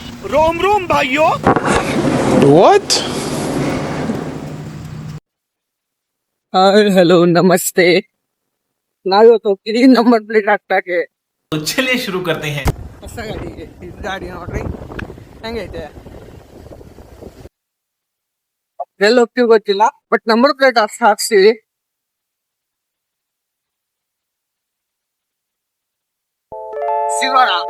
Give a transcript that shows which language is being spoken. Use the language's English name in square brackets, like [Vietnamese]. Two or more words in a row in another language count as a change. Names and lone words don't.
[Hindi] रोम रोम भाइयों. [English] What? hi hello [Kannada] ನಮಸ್ತೆ. ನಾವಿವತ್ತು ಹೋಗ್ತೀವಿ [English] number plate [Kannada] ಹಾಕ್ತಾಕೆ. [Hindi] तो चलिए शुरू करते हैं. [Kannada] ಹೊಸ ಗಾಡಿಗೆ ಇದು ಗಾಡಿ ನೋಡ್ರಿ ಹೆಂಗೈತೆ. ಎಲ್ಲಿ ಹೋಗ್ತೀವಿ ಗೊತ್ತಿಲ್ಲ, ಬಟ್ [English] number plate [Kannada] ಹಾಕ್ಸ್ತೀವಿ. ಸಿಗೋಣ.